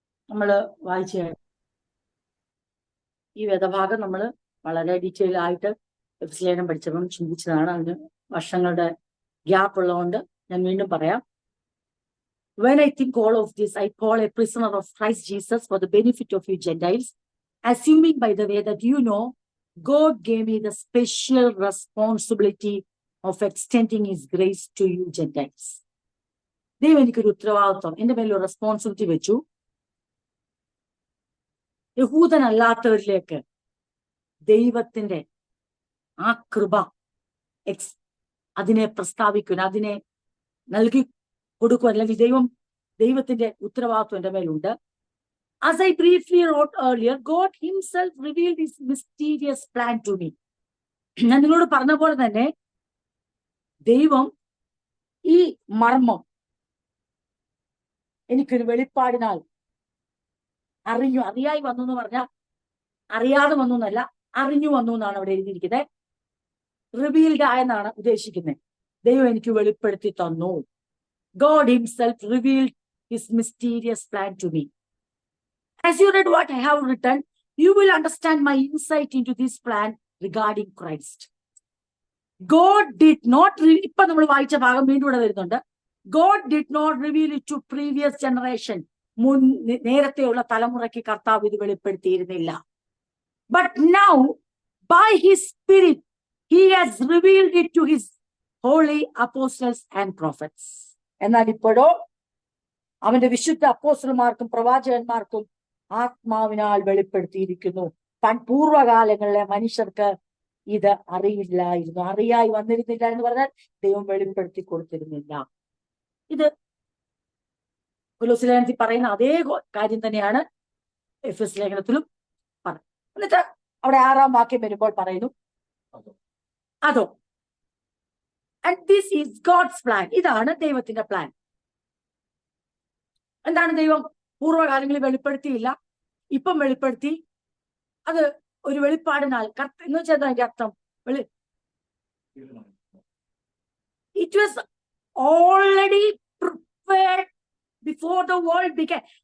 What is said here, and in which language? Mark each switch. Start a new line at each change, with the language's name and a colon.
Malayalam: നമ്മൾ വായിച്ച ഈ വേദഭാഗം നമ്മൾ വളരെ ഡീറ്റെയിൽ ആയിട്ട് ലേഖനം പഠിച്ചപ്പം ചിന്തിച്ചതാണ്. അതിന് വർഷങ്ങളുടെ ഗ്യാപ്പ് ഉള്ളതുകൊണ്ട് ഞാൻ വീണ്ടും പറയാം.
English: When I think all of this, I call a prisoner of Christ Jesus for the benefit of you Gentiles, assuming by the way that you know God gave me the special responsibility of extending his grace to you Gentiles.
Malayalam: ദൈവം എനിക്കൊരു ഉത്തരവാദിത്വം, എൻ്റെ മേലൊരു responsibility വെച്ചു. യഹൂദനല്ലാത്തവരിലേക്ക് ദൈവത്തിന്റെ ആ കൃപ അതിനെ പ്രസ്താവിക്കുവാൻ, അതിനെ നൽകി കൊടുക്കുവാൻ, അല്ലെങ്കിൽ ദൈവത്തിന്റെ ഉത്തരവാദിത്വം എൻ്റെ മേലുണ്ട്.
English: As I briefly wrote earlier, God himself revealed his mysterious plan to me.
Malayalam: ഞാൻ നിങ്ങളോട് പറഞ്ഞ പോലെ തന്നെ ദൈവം ഈ മർമ്മം എനിക്കൊരു വെളിപ്പാടിനാൽ അറിയായി വന്നു എന്ന് പറഞ്ഞാൽ അറിയാതെ വന്നു എന്നല്ല, അറിഞ്ഞു വന്നു എന്നാണ് അവിടെ എഴുതിയിരിക്കുന്നത്. റിവീൽഡ് ആയെന്നാണ് ഉദ്ദേശിക്കുന്നത്. ദൈവം എനിക്ക് വെളിപ്പെടുത്തി തന്നു.
English: God himself revealed his mysterious plan to me. As you read what I have written, you will understand my insight into this plan regarding Christ. God did not,
Malayalam: ഇപ്പൊ നമ്മൾ വായിച്ച ഭാഗം വീണ്ടും ഇവിടെ വരുന്നുണ്ട്.
English: God did not reveal it to previous generation.
Malayalam: നേരത്തെയുള്ള തലമുറയ്ക്ക് കർത്താവ് ഇത് വെളിപ്പെടുത്തിയിരുന്നില്ല.
English: But now, by his spirit, he has revealed it to his holy apostles and prophets.
Malayalam: എന്നാൽ ഇപ്പോഴോ അവന്റെ വിശുദ്ധ അപ്പോസ്തലന്മാർക്കും പ്രവാചകന്മാർക്കും ആത്മാവിനാൽ വെളിപ്പെടുത്തിയിരിക്കുന്നു. പൂർവ്വകാലങ്ങളിലെ മനുഷ്യർക്ക് ഇത് അറിയില്ലായിരുന്നു, അറിയായി വന്നിരുന്നില്ല എന്ന് പറഞ്ഞാൽ ദൈവം വെളിപ്പെടുത്തി കൊടുത്തിരുന്നില്ല. ഇത് കൊലോസ്യ ലേഖനത്തിൽ പറയുന്ന അതേ കാര്യം തന്നെയാണ് എഫെസ്യ ലേഖനത്തിലും പറയുന്നത്. എന്നിട്ട് അവിടെ 6-ാം വാക്യം വരുമ്പോൾ പറയുന്നു, അതോ
English: and this is God's plan.
Malayalam: ഇതാണ് ദൈവത്തിന്റെ പ്ലാൻ. എന്താണ് ദൈവം പൂർവ്വകാലങ്ങളിൽ വെളിപ്പെടുത്തിയില്ല, ഇപ്പം വെളിപ്പെടുത്തി. അത് ഒരു വെളിപ്പാടിനാൽ എന്ന് വെച്ചാൽ അതിന്റെ അർത്ഥം
English: it was already prepared before the world began.